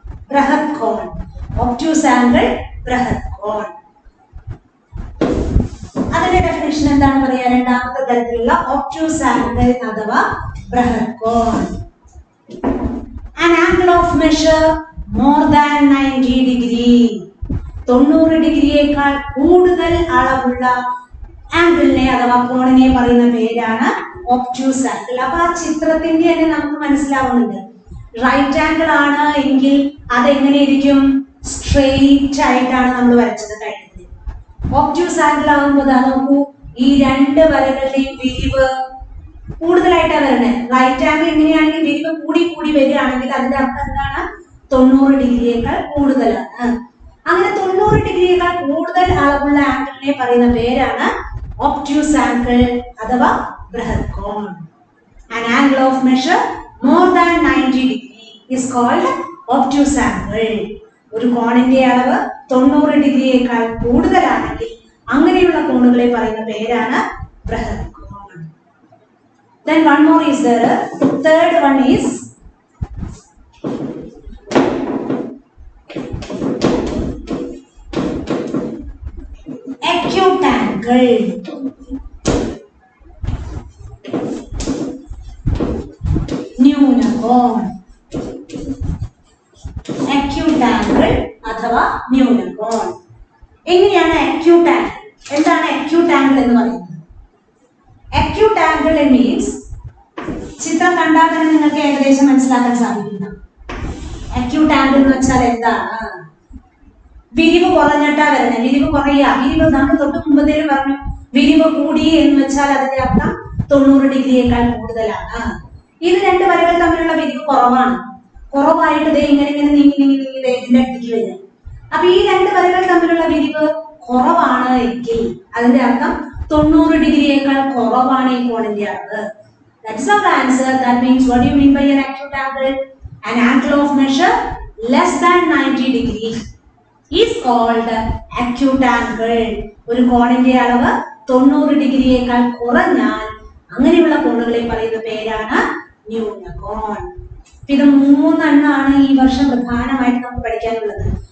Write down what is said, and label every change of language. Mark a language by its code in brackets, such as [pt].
[ml] बृहत् कोण, obtuse angle बृहत् कोण. അതിന്റെ ഡെഫിനിഷൻ എന്താണ് പറയാ? രണ്ടാമത്തെ തരത്തിലുള്ള obtuse angle അഥവാ ബൃഹത് കോൺ. [en] an angle of measure more than 90 degree. [ml] 90 ഡിഗ്രിയേക്കാൾ കൂടുതൽ അളവുള്ള ആംഗിളിനെ അഥവാ കോണിനെ പറയുന്ന പേരാണ് obtuse angle. അപ്പൊ ആ ചിത്രത്തിന്റെ തന്നെ നമുക്ക് മനസ്സിലാവുന്നുണ്ട്, റൈറ്റ് ആംഗിൾ ആണ് എങ്കിൽ അതെങ്ങനെയിരിക്കും? സ്ട്രെയിറ്റ് ആയിട്ടാണ് നമ്മൾ വരച്ചത് കഴിഞ്ഞത്. obtuse angle ആകുമ്പോൾ നോക്കൂ, ഈ രണ്ട് വരകളുടെയും വിരിവ് കൂടുതലായിട്ടാണ് വരുന്നത്. റൈറ്റ് ആംഗിൾ എങ്ങനെയാണെങ്കിൽ വിരിവ് കൂടി കൂടി വരികയാണെങ്കിൽ അതിന്റെ അർത്ഥം എന്താണ്? 90 ഡിഗ്രിയേക്കാൾ കൂടുതലാണ്. അങ്ങനെ 90 ഡിഗ്രിയേക്കാൾ കൂടുതൽ അളവുള്ള ആംഗിളിനെ പറയുന്ന പേരാണ് obtuse angle അഥവാ ബൃഹത് കോൺ. [en] an angle of measure more than 90 degree is called obtuse angle. [ml] ഒരു കോണിന്റെ അളവ് 90 ഡിഗ്രിയേക്കാൾ കൂടുതലാണെങ്കിൽ അങ്ങനെയുള്ള കോണുകളെ പറയുന്ന പേരാണ് ബൃഹത് കോൺ. [en] then one more is there. third one is acute angle. [ml] ന്യൂനകോൺ. acute angle അഥവാ ന്യൂനകോൺ. എങ്ങനെയാണ് acute angle? എന്താണ് acute angle എന്ന് പറയുന്നത്? acute angle means, ചിത്രം കണ്ടാൽ തന്നെ നിങ്ങൾക്ക് ഏകദേശം മനസ്സിലാക്കാൻ സാധിക്കുന്നു. acute angle എന്ന് വെച്ചാൽ എന്താണ്? വിരിവ് കുറഞ്ഞിട്ടാ വരുന്നത്. വിരിവ് കുറയുക, വിരിവ് നമ്മൾ തൊട്ട് മുമ്പത്തേലും പറഞ്ഞു, വിരിവ് കൂടി എന്ന് വെച്ചാൽ അതിന്റെ അർത്ഥം 90 ഡിഗ്രിയേക്കാൾ കൂടുതലാണ്. ഇത് രണ്ട് വരകൾ തമ്മിലുള്ള വിരിവ് കുറവാണ്. കുറവായിട്ട് ദേ ഇങ്ങനെ ഇങ്ങനെ നീങ്ങി നീങ്ങി നീങ്ങി ഇതിന്റെ അടുത്തേക്ക് വരിക. അപ്പൊ ഈ രണ്ട് വരകൾ തമ്മിലുള്ള വിരിവ് കുറവാണ് എങ്കിൽ അതിന്റെ അർത്ഥം 90 ഡിഗ്രിയേക്കാൾ കുറവാണ് ഈ കോണിന്റെ അളവ്. [en] That is our answer. That means what do you mean by an acute angle? An angle of measure less than 90 degree is called acute angle. [ml] ഒരു കോണിന്റെ അളവ് 90 ഡിഗ്രിയേക്കാൾ കുറഞ്ഞാൽ അങ്ങനെയുള്ള കോണുകളെ പറയുന്ന പേരാണ് ന്യൂനകോൺ. ഇത് മൂന്നെണ്ണമാണ് ഈ വർഷം പ്രധാനമായിട്ട് നമുക്ക് പഠിക്കാനുള്ളത്.